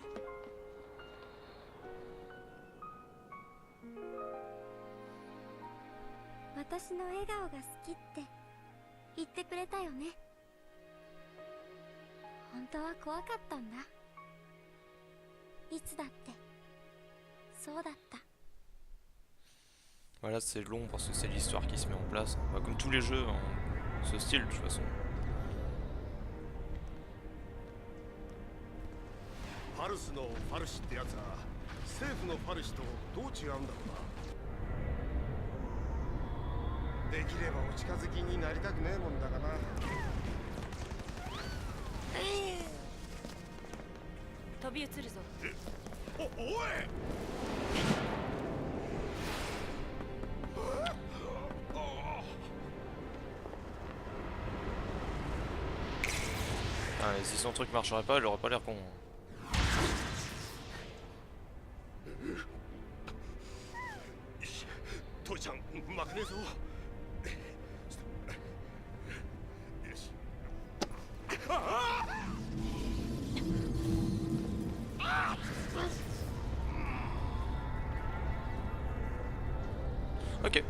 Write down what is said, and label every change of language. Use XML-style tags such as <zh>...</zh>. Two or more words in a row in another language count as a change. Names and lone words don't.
<ja>私の笑顔が好きって言ってくれたよね。本当は怖かったんだ。いつだってそうだった。</ja> <fr>Voilà, c'est long parce que c'est l'histoire qui se met en place. Bah, comme tous les jeux en ce style, de toute façon.</fr> <ja>ファルスのファルシってやつは政府のファルシとどう違うんだろうな。できればお近づきになりたくねえもんだがな。飛び移るぞ。おい。</ja> <fr>Ah, et si son truc marcherait pas, il aurait pas l'air con.</fr> <ja>父ちゃん負けねえぞ。よし。</ja> <fr>Ok.</fr>